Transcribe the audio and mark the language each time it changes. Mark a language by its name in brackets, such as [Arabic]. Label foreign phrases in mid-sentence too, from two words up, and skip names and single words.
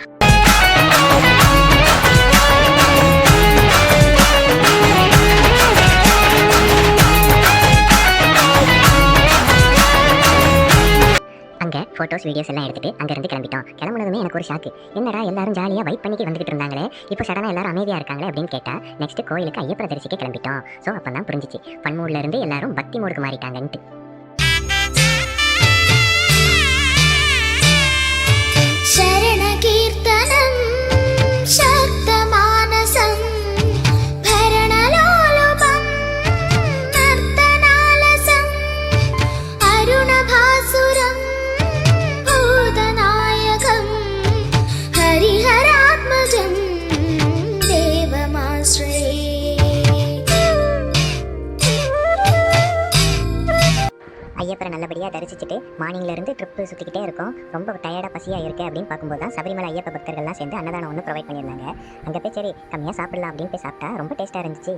[Tamil] அங்கே [English] photos videos [Tamil] எல்லாம் எடுத்துட்டு அங்கேருந்து கிளம்பிட்டோம். கிளம்புனதுமே எனக்கு ஒரு ஷாக்கு. என்னடா எல்லாரும் ஜாலியாக வைப் பண்ணிட்டு வந்துகிட்டு இருந்தாங்களே, இப்போ சடனாக எல்லாரும் அமைதியாக இருக்காங்களே அப்படின்னு கேட்டால் நெக்ஸ்ட் கோயிலுக்கு ஐயப்பரை தரிசிக்க கிளம்பிட்டோம். ஸோ அப்போ தான் புரிஞ்சிச்சு ஃபன் மூட்ல இருந்து எல்லாரும் பக்தி மூடுக்கு மாறிட்டாங்கன்ட்டு. [Sanskrit] शरण कीर्तनं शक्तमानसं भरणलोलुपं नर्तनालसं अरुणभासुरं भूतनायकं हरिहरात्मजं देवमाश्रये. [Tamil] ஐயப்பரை நல்லபடியாக தரிசிச்சுட்டு மார்னிங்லேருந்து ட்ரிப்பு சுற்றிக்கிட்டே இருக்கோம். ரொம்ப டயர்டாக பசியாக இருக்குது அப்படின்னு பார்க்கும்போது தான் சபரிமலை ஐயப்ப பக்தர்கள்லாம் சேர்ந்து அன்னதானம் ஒன்று ப்ரொவைட் பண்ணியிருந்தாங்க. அங்கே போய் சரி கம்மியாக சாப்பிடலாம் அப்படின்னு போய் சாப்பிட்டா ரொம்ப டேஸ்ட்டாக இருந்துச்சு.